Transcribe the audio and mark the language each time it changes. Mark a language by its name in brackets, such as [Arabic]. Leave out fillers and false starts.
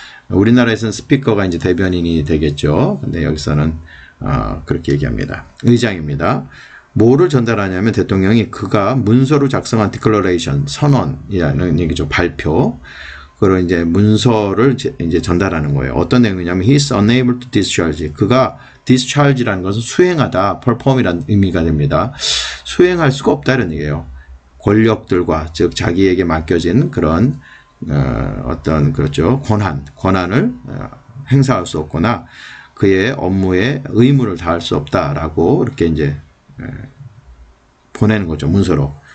[Korean] 우리나라에서는 스피커가 이제 대변인이 되겠죠. 근데 여기서는 그렇게 얘기합니다. 의장입니다. 뭐를 전달하냐면 대통령이 그가 문서로 작성한 디클러레이션, 선언이라는 얘기죠. 발표. 그리고 이제 문서를 이제 전달하는 거예요. 어떤 내용이냐면 [English] he is unable to discharge. [Korean] 그가 discharge라는 것은 수행하다, perform이라는 의미가 됩니다. 수행할 수가 없다 이런 얘기예요. 권력들과 즉 자기에게 맡겨진 그런 어떤 그렇죠 권한을 행사할 수 없거나 그의 업무에 의무를 다할 수 없다라고 이렇게 이제 보내는 거죠 문서로.